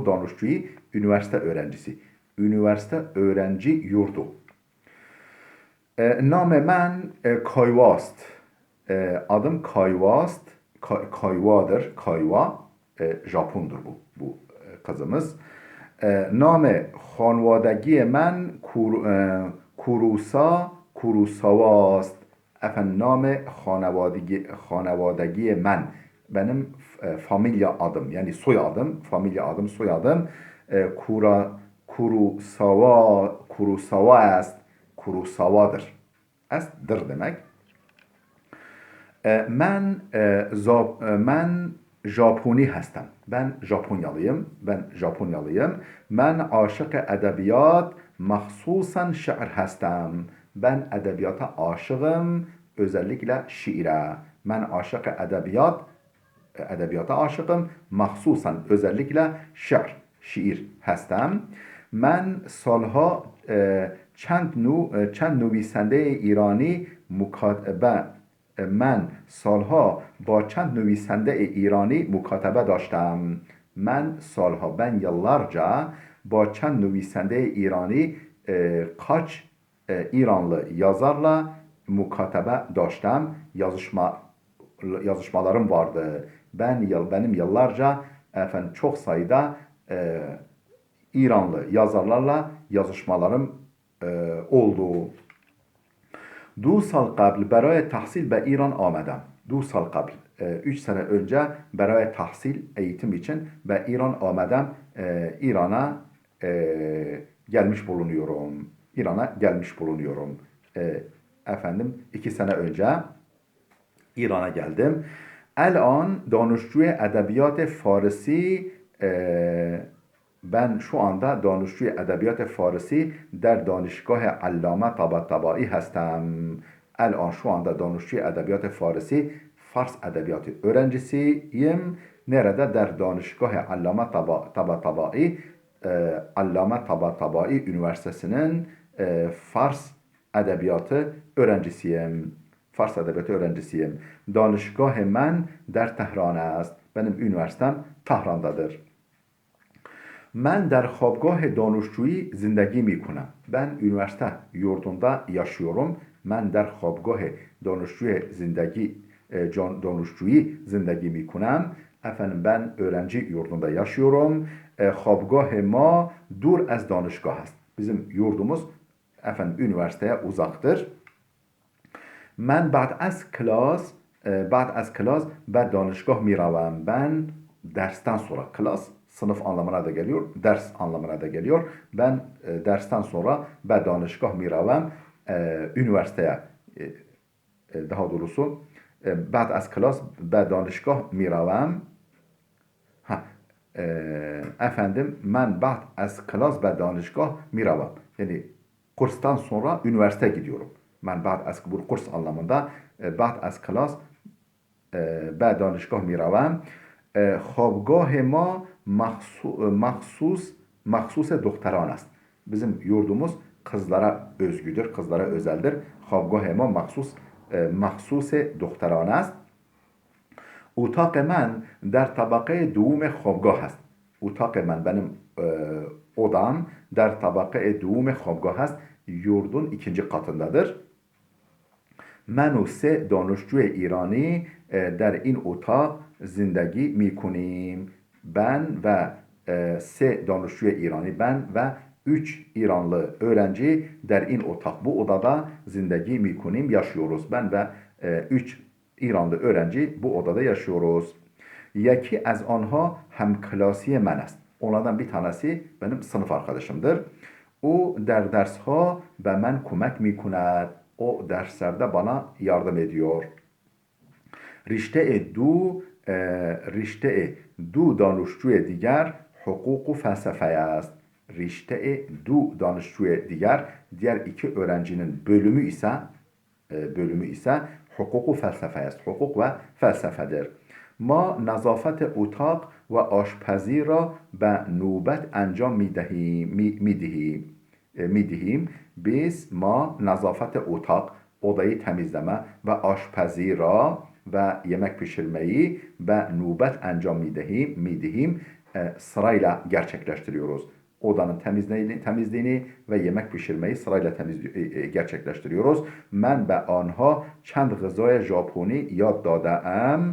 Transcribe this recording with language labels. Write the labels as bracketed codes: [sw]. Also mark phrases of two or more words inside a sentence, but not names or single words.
[tr] Danışcuyi üniversite öğrencisi. Üniversite öğrenci yurdu. [fa] نام من کایواست. [tr] Adım Kayvast. Kayvadır. Kayva. Japondur bu kızımız. [fa] Name خانوادگی من Kurusavast. Efendim name خانوادگی من. [tr] Benim familya adım yani soyadım, familya adım, soyadım Kurusava est. Kurusavadır. Est'dir demek. Ben [fa] ژاپنی هستم. [tr] Ben Japonyalıyım. [fa] Ben عاشق ادبیات، مخصوصاً شعر هستم. [tr] Ben edebiyata aşığım, özellikle şiire. Ben aşık edebiyata aşığım, mahsusen özellikle şiir hestem. [fa] Ben salha چند نویسنده ایرانی مکاتبه من سالها با چند نویسنده ایرانی مکاتبه داشتم. [tr] Ben yıllarca [fa] با چند نویسنده ایرانی [tr] kaç İranlı yazarla [fa] مکاتبه داشتم. [tr] Yazışmalarım vardı. Benim yıllarca çok sayıda İranlı yazarlarla yazışmalarım oldu. [fa] 2 سال قبل برای تحصیل به ایران آمدم. 2 سال قبل [tr] 3 sene önce [fa] برای تحصیل [tr] eğitim için ve İran آمدم. İran'a gelmiş bulunuyorum. İran'a gelmiş bulunuyorum. Efendim 2 sene önce İran'a geldim. [fa] الان دانشجوی ادبیات فارسی [tr] Ben şu anda [fa] دانشجوی ادبیات فارسی در دانشگاه علامه طباطبایی هستم. [tr] El-an şu anda [fa] دانشجوی ادبیات فارسی [tr] Fars edebiyatı öğrencisiyim. Nerede? [fa] در دانشگاه علامه طباطبایی [tr] Allame Tabatabai Üniversitesi'nin Fars edebiyatı öğrencisiyim. Fars edebiyatı öğrencisiyim. [fa] دانشگاه من در تهران است. [tr] Benim üniversitem Tahran'dadır. [fa] Ben der خوابگاه دانشجویی زندگی میکنم. [tr] Ben üniversite yurdunda yaşıyorum. [fa] Ben der خوابگاه دانشجویی زندگی میکنم. [tr] Efendim ben öğrenci yurdunda yaşıyorum. [fa] خوابگاه ما دور از دانشگاه است. [tr] Bizim yurdumuz efendim üniversiteye uzaktır. [fa] Ben بعد از کلاس به دانشگاه میروم. [tr] Ben dersten sonra klas sınıf anlamına da geliyor, ders anlamına da geliyor. Ben dersten sonra [fa] به دانشگاه میروم [tr] üniversiteye daha doğrusu [fa] بعد از کلاس به دانشگاه میروم. Efendim ben بعد از کلاس به دانشگاه میروم. [tr] Yani kurstan sonra üniversiteye gidiyorum. [fa] Ben بعد از [tr] bu kurs anlamında [fa] بعد از کلاس به دانشگاه میروم. خوابگاه ما مخصوص دختران است. [tr] Bizim yurdumuz kızlara özgüdür, kızlara özeldir. [fa] خوابگاه ما مخصوص دختران است. اتاق من در طبقه دوم خوابگاه است. اتاق من [tr] benim odam [fa] در طبقه دوم خوابگاه است. [tr] Yurdun ikinci katındadır. [fa] من و 3 دانشجوی ایرانی در این اتاق زندگی میکنیم. [tr] Ben ve S [fa] دانشجوی ایرانی, [tr] ben ve 3 İranlı öğrenci [fa] در این اتاق, [tr] bu odada [fa] زندگی میکنیم, [tr] yaşıyoruz. Ben ve 3 İranlı öğrenci bu odada yaşıyoruz. [fa] یکی از آنها همکلاسی من است. [tr] Onlardan bir tanesi benim sınıf arkadaşımdır. O [fa] در درسها به من کمک میکند. [tr] O derslerde bana yardım ediyor. [fa] رشته دو دانشجوی دیگر حقوق و felsefe است. رشته دو دانشجوی [tr] diğer iki öğrencinin bölümü ise hukuk ve felsefe است. Hukuk ve felsefedir. [fa] ما نظافت اتاق و آشپزی را به نوبت انجام میدهیم. [tr] Biz [fa] نظافت اتاق [tr] odayı temizleme ve [fa] آشپزی را [tr] ve yemek pişirmeyi ve [fa] نوبت انجام میدهیم [tr] sırayla gerçekleştiriyoruz. Odanın temizliğini ve yemek pişirmeyi sırayla gerçekleştiriyoruz. [fa] Ben و آنها چند غذای ژاپنی یاد داده‌ام.